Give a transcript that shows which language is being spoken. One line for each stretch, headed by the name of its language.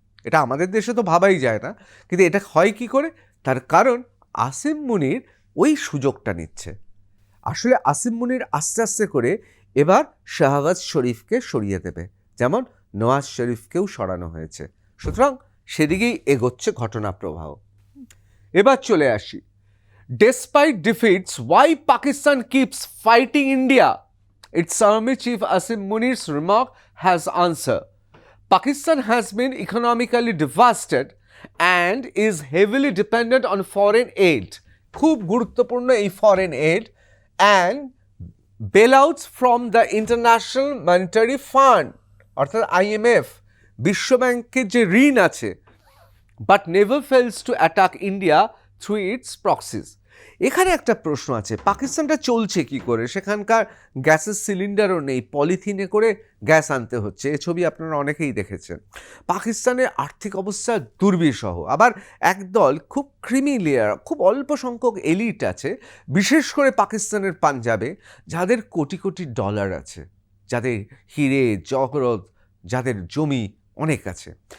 Bangla: এটা আমাদের দেশে তো ভাবাই যায় না, কিন্তু এটা হয় কি করে? তার কারণ আসিম মুনির ওই সুযোগটা নিচ্ছে। আসলে আসিম মুনির আস্তে আস্তে করে এবার শাহবাজ শরীফকে সরিয়ে দেবে, যেমন নওয়াজ শরীফকেও সরানো হয়েছে। সুতরাং সেদিকেই এগোচ্ছে ঘটনা প্রবাহ। এবার চলে আসি,
English: Despite defeats, why Pakistan keeps fighting India? Its Army Chief Asim Munir's remark has answer. Pakistan has been economically devastated and is heavily dependent on foreign aid.
Bangla: খুব গুরুত্বপূর্ণ এই
English: foreign aid and bailouts from the International Monetary Fund অর্থাৎ IMF,
Bangla: বিশ্বব্যাংকের যে ঋণ আছে,
English: but never fails to attack India through its proxies.
Bangla: এখানে একটা প্রশ্ন আছে, পাকিস্তানটা চলছে কি করে? সেখানকার গ্যাসের সিলিন্ডারও নেই, পলিথিনে করে গ্যাস আনতে হচ্ছে। এ ছবি আপনারা অনেকেই দেখেছেন। পাকিস্তানের আর্থিক অবস্থা দুর্বিষহ। আবার একদল খুব ক্রিমি লেয়ার, খুব অল্প সংখ্যক এলিট আছে, বিশেষ করে পাকিস্তানের পাঞ্জাবে, যাদের কোটি কোটি ডলার আছে, যাদের হিরে জহরত, যাদের জমি অনেক আছে।